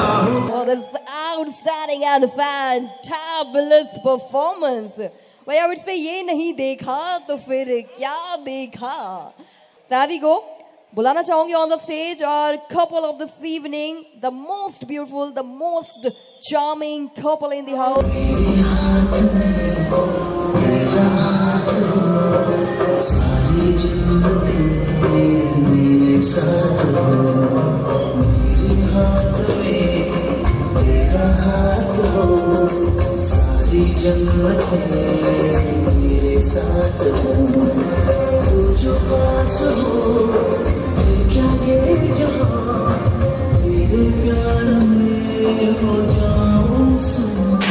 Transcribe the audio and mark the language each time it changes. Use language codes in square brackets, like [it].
[en] outstanding and fantabulous performance. [hi] भाई [en] I would say [hi] ये नहीं देखा तो फिर क्या देखा। [en] Savvy go, [hi] बुलाना चाहूंगी [en] on the stage our couple of this evening, the most beautiful, the most charming couple in the house. [hi] सारी जिंदगी मेरे साथ हो, मेरे हाथ में तेरा हाथ हो, सारी जन्नतें मेरे साथ हो, तू जो पास हो क्या ये जहां, तेरे प्यार में हो जाऊं सुना।